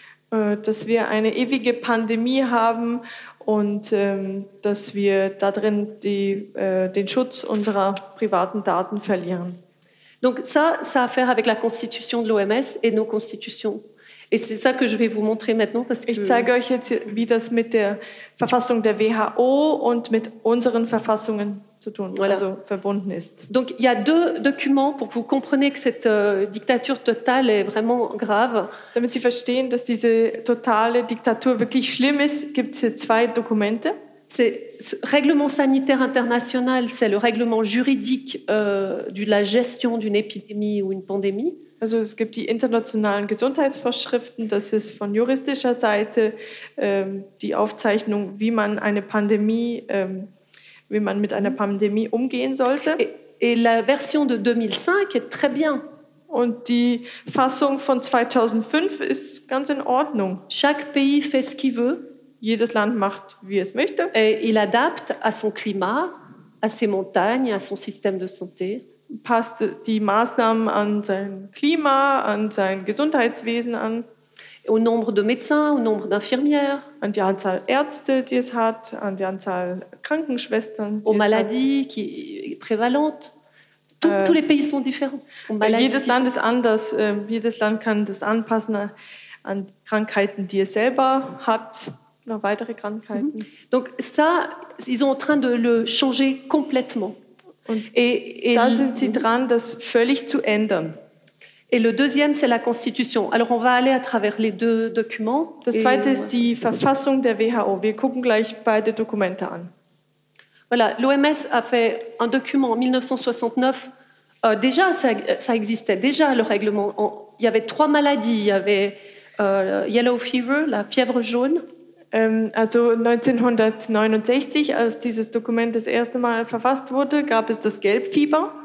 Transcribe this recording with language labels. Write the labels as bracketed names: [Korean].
[German] Dass wir eine ewige Pandemie haben und dass wir darin die, den Schutz unserer privaten Daten verlieren. [French] Donc ça, ça a à faire avec la constitution de l'OMS et nos constitutions. Et c'est ça que je vais vous montrer maintenant parce que [German] ich zeige euch jetzt, wie das mit der Verfassung der WHO und mit unseren Verfassungen zu tun, voilà. Also verbunden ist. [French] Donc il y a deux documents pour que vous compreniez que cette dictature totale est vraiment grave. [German] Damit Sie verstehen, dass diese totale Diktatur wirklich schlimm ist, gibt es zwei Dokumente. [French] C'est ce règlement sanitaire international, c'est le règlement juridique de la gestion d'une épidémie ou une pandémie. [German] Also es gibt die internationalen Gesundheitsvorschriften, das ist von juristischer Seite die Aufzeichnung, wie man eine Pandemie, wie man mit einer Pandemie umgehen sollte. [French] Et la version de 2005 est très bien. [German] Und die Fassung von 2005 ist ganz in Ordnung. [French] Chaque pays fait ce qu'il veut. [German] Jedes Land macht, wie es möchte. [French] Et il adapte à son climat, à ses montagnes, à son système de santé. [German] Passt die Maßnahmen an sein Klima, an sein Gesundheitswesen an. [French] Au nombre de médecins, au nombre d'infirmières. [German] An die Anzahl Ärzte, die es hat, an die Anzahl Krankenschwestern. [French] Aux maladies qui prévalentes. Tous les pays sont différents. [German] Jedes Land ist anders. Jedes Land kann das anpassen an Krankheiten, die es selber hat. Noch weitere Krankheiten. [French] Donc ça, ils sont en train de le changer complètement. [German] Und da sind sie dran, das völlig zu ändern. [French] Et le deuxième, c'est la Constitution. Alors on va aller à travers les deux documents. [German] Das zweite ist die Verfassung der WHO. Wir gucken gleich beide Dokumente an. [French] Voilà, l'OMS a fait un document en 1969. Déjà, ça existait déjà le règlement. Il y avait trois maladies. Il y avait [English] yellow fever, [French] la fièvre jaune. [German] Also 1969, als dieses Dokument das erste Mal verfasst wurde, gab es das Gelbfieber.